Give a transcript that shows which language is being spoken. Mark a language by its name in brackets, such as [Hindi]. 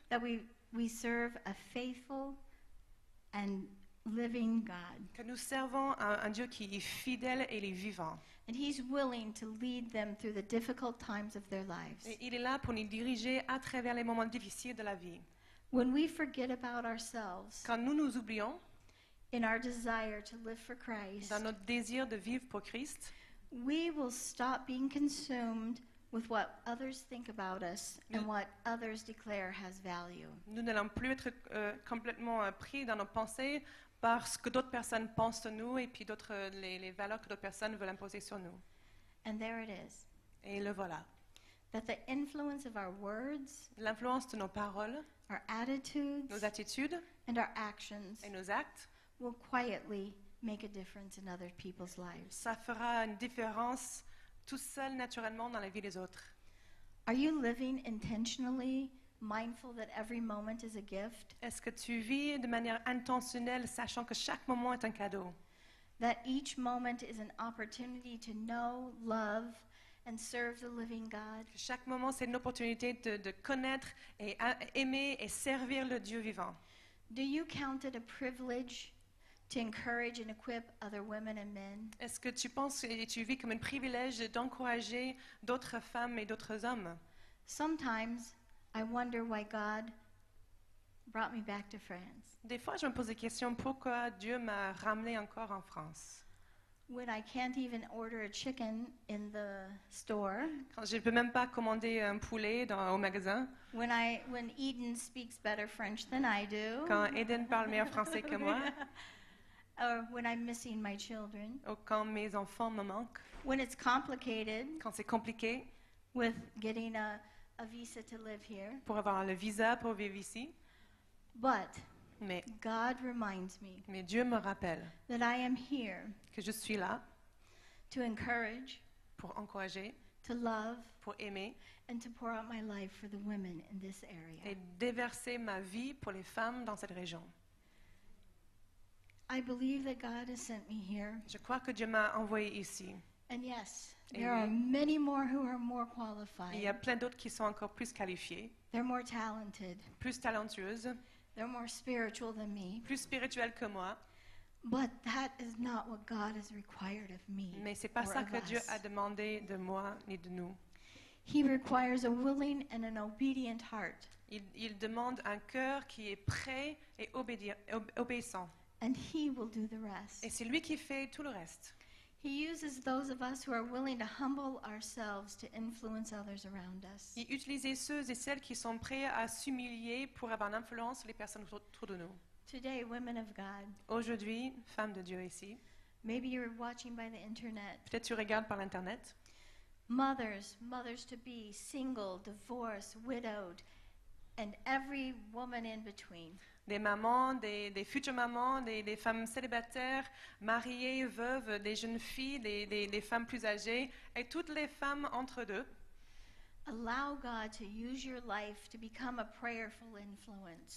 [English] that we serve a faithful and living God. [French] que nous servons un Dieu qui est fidèle et il est vivant. [English] And He's willing to lead them through the difficult times of their lives. [French] Et il est là pour nous diriger à travers les moments difficiles de la vie. [English] When we forget about ourselves [French] Quand nous nous oublions [English] in our desire to live for Christ, [French] dans notre désir de vivre pour Christ, [English] we will stop being consumed with what others think about us and what others declare has value. [French] nous n'allons plus être complètement pris dans nos pensées par ce que d'autres personnes pensent de nous et puis les valeurs que d'autres personnes veulent imposer sur nous. [English] And there it is. [French] Et le voilà. [English] That the influence of our words, [French] L'influence de nos paroles, [English] our attitudes, [French] nos attitudes [English] and our actions [French] et nos actes, [English] will quietly make a difference in other people's lives. [French] ça fera une différence tout seul naturellement dans la vie des autres. [English] Are you living intentionally, mindful that every moment is a gift? [French] Est-ce que tu vis de manière intentionnelle, sachant que chaque moment est un cadeau? [English] That each moment is an opportunity to know, love, and serve the living God? [French] Que chaque moment, c'est une opportunité de connaître et aimer et servir le Dieu vivant. [English] Do you count it a privilege to encourage and equip other women and men? [French] Est-ce que tu penses et tu vis comme un privilège d'encourager d'autres femmes et d'autres hommes? [English] Sometimes I wonder why God brought me back to France. [French] Des fois, je me pose des questions. Pourquoi Dieu m'a ramené encore en France? [English] When I can't even order a chicken in the store, [French] Quand je ne peux même pas commander un poulet au magasin. [English] when Eden speaks better French than I do, [French] Quand Eden parle meilleur français que moi. [English] or when I'm missing my children, [French] Ou quand mes enfants me manquent. [English] when it's complicated [French] Quand c'est compliqué [English] with getting a visa to live here. [French] pour avoir le visa pour vivre ici. [English] But [French] Mais [English] God reminds me [French] Dieu me rappelle [English] that I am here [French] que je suis là [English] to encourage, [French] pour encourager, [English] to love, [French] pour aimer [English] and to pour out my life for the women in this area. [French] et déverser ma vie pour les femmes dans cette région. [English] I believe that God has sent me here. [French] Je crois que Dieu m'a envoyé ici. [English] And yes, [French] Et [English] there are [French] oui. [English] many more who are more [French] Il y a [English] qualified. [French] plein d'autres qui sont encore plus qualifiées, [English] They're more talented. [French] plus talentueuses, [English] They're more spiritual than me. [French] plus spirituelles que moi. [English] But that is not what God has required of me [French] Mais c'est pas [English] or [French] ça [English] of [French] que Dieu [English] us. [French] a demandé de moi ni de nous. [English] He requires a willing and an obedient heart. [French] Il demande un cœur qui est prêt et obéissant. [English] And He will do the rest. [French] Et c'est lui qui fait tout le reste. [English] He uses those of us who are willing to humble ourselves to influence others around us. [French] Et utiliser ceux et celles qui sont prêts à s'humilier pour avoir l'influence sur les personnes autour de nous. [English] Today, women of God, [French] Aujourd'hui, femme de Dieu ici, [English] maybe you're watching by the internet. [French] peut-être tu regardes par l'internet. [English] Mothers to be, single, divorced, widowed, and every woman in between. [French] Des mamans, des futures mamans, des femmes célibataires, mariées, veuves, des jeunes filles, des femmes plus âgées, et toutes les femmes entre deux. [English] Allow God to use your life to become a prayerful influence.